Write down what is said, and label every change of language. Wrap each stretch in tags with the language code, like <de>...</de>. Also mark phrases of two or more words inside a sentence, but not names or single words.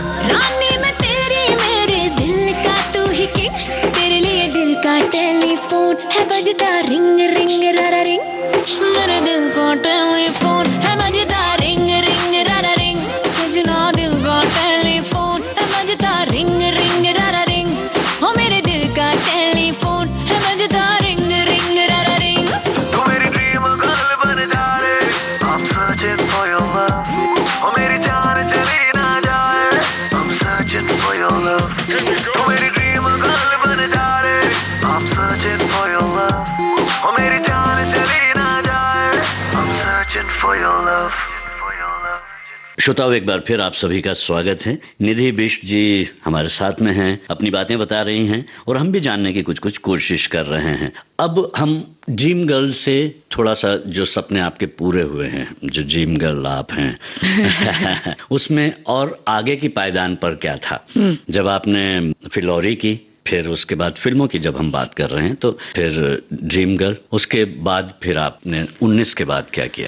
<hi>रानी मैं तेरी, मेरे दिल का तू ही किंग, तेरे लिए दिल का टेलीफोन है बजता रिंग रिंग रारा रिंग, मेरे दिल का टेलीफोन है बजता रिंग रिंग रारा रिंग, सजना दिल का टेलीफोन है बजता रिंग रिंग रारा रिंग, हो मेरे दिल का टेलीफोन है बजता रिंग रिंग रारा रिंग। तू मेरी</hi> <en>dream girl</en> <hi>बन जा रे,</hi> <en>I'm searching for your love,</en> <hi>ओ मेरी जान चली ना जाए,</hi> <en>I'm searching for your love।</en> <hi>तू मेरी</hi> <en>dream girl</en> <hi>बन जा रे,</hi> <en>I'm searching for your love,</en> <hi>ओ मेरी जान चली ना जाए,</hi> <en>I'm searching for your love।</en> <hi>श्रोताओं, एक बार फिर आप सभी का स्वागत है। निधि बिष्ट जी हमारे साथ में हैं, अपनी बातें बता रही हैं और हम भी जानने की कुछ कुछ कोशिश कर रहे हैं। अब हम</hi> <en>dream girl</en> <hi>से थोड़ा सा जो सपने आपके पूरे हुए हैं, जो</hi> <en>dream girl</en> <hi>आप हैं उसमें और आगे की पायदान पर क्या था जब आपने फिल्लौरी की, फिर उसके बाद फिल्मों की जब हम बात कर रहे हैं तो फिर</hi> <en>dream girl,</en> <hi>उसके बाद फिर आपने 19 के बाद क्या किया?</hi>